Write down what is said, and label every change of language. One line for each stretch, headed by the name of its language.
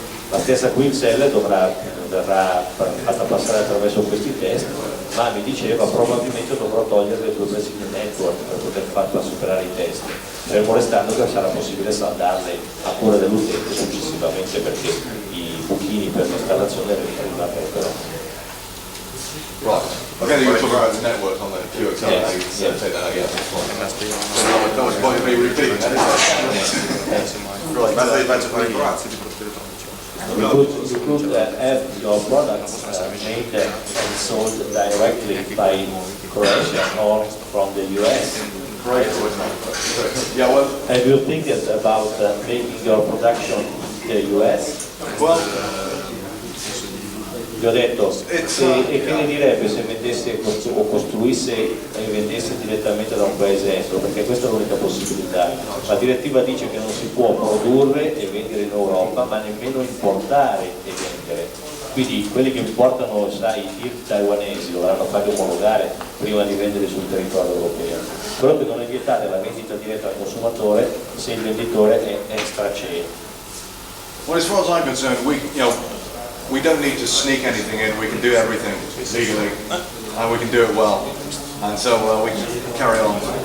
Italian: La stessa QXL verrà fatta passare attraverso questi test, ma mi diceva probabilmente dovrò togliere le 2 pezzi di network per poter farla superare i test, fermo restando che sarà possibile saldarle a cura dell'utente successivamente, perché i buchini per l'installazione rimarrebbero.
English: Right. Okay, you were talking about the network on the QXL. Yes. Take that out, yeah. That was point of me repeating that, isn't it? Right. You could have your products made and sold directly by Croatia or from the US. Yeah, well, Have you think about making your production in the US? well,
Italian: Gli ho detto, e che ne direbbe se vendesse o costruisse e vendesse direttamente da un paese estero, perché questa è l'unica possibilità. La direttiva dice che non si può produrre e vendere in Europa, ma nemmeno importare e vendere. Quindi quelli che importano, sai, i tir taiwanesi dovranno farli omologare prima di vendere sul territorio europeo. Quello che non è vietato è la vendita diretta al consumatore se il venditore è extra CE.
English: well, as far as I'm concerned, we don't need to sneak anything in. We can do everything legally, and we can do it well. And so we can carry on.